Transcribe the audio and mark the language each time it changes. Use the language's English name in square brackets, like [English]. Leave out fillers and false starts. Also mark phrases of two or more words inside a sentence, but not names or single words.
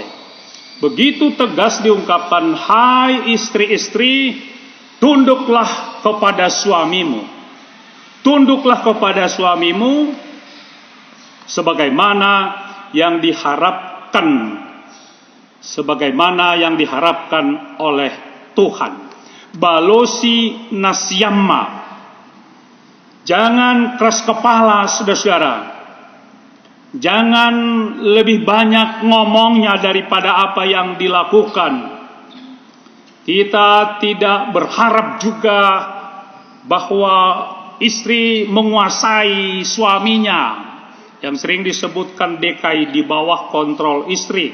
[Indonesian] Begitu tegas diungkapkan, hai istri-istri, tunduklah kepada suamimu. Tunduklah kepada suamimu sebagaimana yang diharapkan. Sebagaimana yang diharapkan oleh Tuhan. [Mende (Papua New Guinea)] Balosi nasyamma. [Indonesian] Jangan keras kepala, saudara-saudara. Jangan lebih banyak ngomongnya daripada apa yang dilakukan. Kita tidak berharap juga bahwa istri menguasai suaminya, yang sering disebutkan DKI, di bawah kontrol istri.